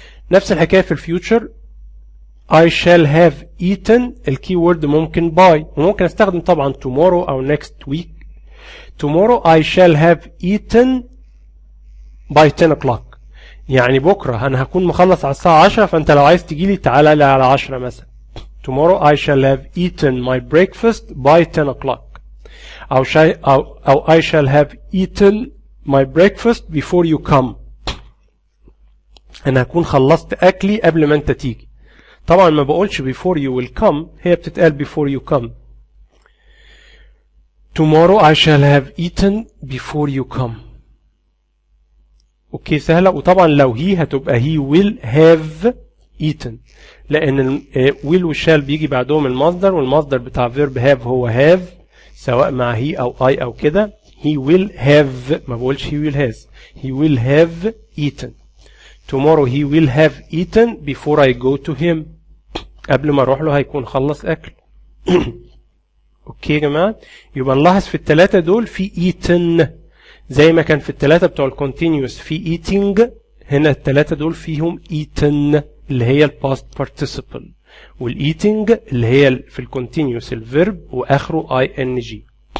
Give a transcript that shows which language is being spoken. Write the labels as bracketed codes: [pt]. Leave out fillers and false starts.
[ar] نفس الحكايه في الفيوتشر [en] I shall have eaten، [ar] الكي وورد ممكن by، وممكن استخدم طبعا tomorrow او next week. [en] tomorrow I shall have eaten by 10 o'clock، [ar] يعني بكره انا هكون مخلص على الساعه 10، فانت لو عايز تجي لي تعالى لي على 10 مثلا. [en] tomorrow I shall have eaten my breakfast by 10 o'clock، أو I shall have eaten my breakfast before you come، [ar] أنا هكون خلصت أكلي قبل ما أنت تيجي. طبعا ما بقولش [en] before you will come، [ar] هي بتتقال [en] before you come. tomorrow I shall have eaten before you come. [ar] اوكي سهلة. وطبعا لو هي هتبقى [en] he will have eaten، [ar] لأن will و shall بيجي بعدهم المصدر، والمصدر بتاع verb have هو have سواء مع he أو I أو كده. [en] he will have، [ar] ما بقولش [en] he will has، he will have eaten. tomorrow he will have eaten before I go to him، [ar] قبل ما اروح له هيكون خلص اكل. اوكي يا جماعه، يبقى نلاحظ في الثلاثه دول في eaten زي ما كان في الثلاثه بتوع الكونتينيوس في eating، هنا الثلاثه دول فيهم eaten اللي هي الباست participle، والايتنج اللي هي في الكونتينيوس الفيرب واخره ing.